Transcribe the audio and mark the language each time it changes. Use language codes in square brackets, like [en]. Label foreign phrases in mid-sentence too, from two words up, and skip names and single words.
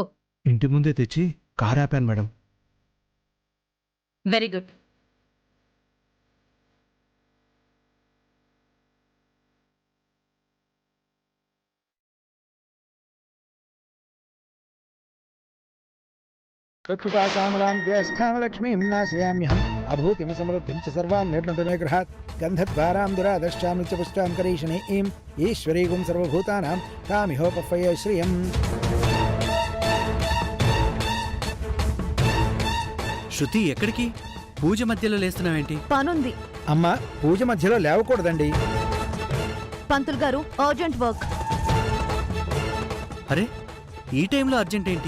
[te] ఇంటి ముందే తెచ్చి కారు ఆపాను మేడం. [en] very good. [sa] तत्कृपाकामलां ज्येष्ठानलक्ष्मीं नाशयाम्यहम् अभूतिं समृद्धिं च सर्वान् निर्णतमे गृहात् गन्धद्वारां दुरादश्चामि च पुष्टां करीषणीं ईश्वरीगुं सर्वभूतानां तामिहोपह्वये श्रियम् [te] శృతి ఎక్కడికి? పూజ మధ్యలో లేస్తున్నావేంటి? పనుంది. అమ్మ, పూజ మధ్యలో లేవకూడదండి. పంతులు గారు, [en] urgent work. [te] అరే, ఈ టైంలో అర్జెంట్ ఏంటి?